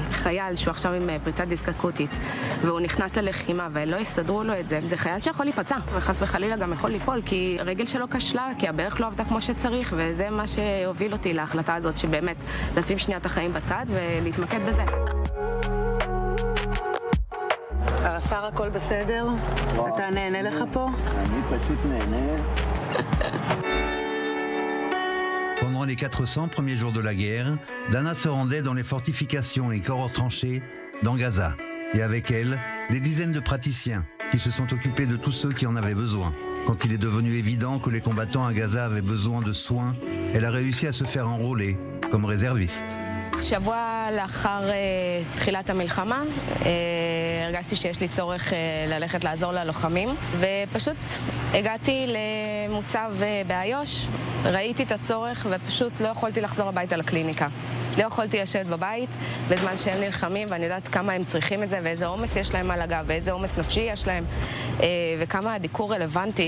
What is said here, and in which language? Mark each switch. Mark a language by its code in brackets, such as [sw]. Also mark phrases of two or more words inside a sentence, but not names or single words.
[he] חייל שהוא עכשיו עם פריצת דיסק אקוטית, והוא נכנס ללחימה ולא יסדרו לו את זה, זה חייל שיכול להיפצע, וחס וחלילה גם יכול ליפול, כי הרגל שלו כשלה, כי הברך לא עבדה כמו שצריך, וזה מה שהוביל אותי להחלטה הזאת, שבאמת לשים שנייה את החיים בצד ולהתמקד בזה. השר, הכל בסדר? אתה נהנה לך פה? אני פשוט נהנה. [fr] Pendant les 400 premiers jours de la guerre, Dana se rendait dans les fortifications et corps tranchés dans Gaza. Et avec elle, des dizaines de praticiens qui se sont occupés de tous ceux qui en avaient besoin. Quand il est devenu évident que les combattants à Gaza avaient besoin de soins, elle a réussi à se faire enrôler comme réserviste. [he] שבוע לאחר תחילת המלחמה הרגשתי שיש לי צורך ללכת לעזור ללוחמים, ופשוט הגעתי למוצב באיו"ש, ראיתי את הצורך ופשוט לא יכולתי לחזור הביתה לקליניקה. לא יכולתי לשבת בבית בזמן שהם נלחמים, ואני יודעת כמה הם צריכים את זה, ואיזה עומס יש להם על הגב, ואיזה עומס נפשי יש להם, וכמה הדיקור רלוונטי.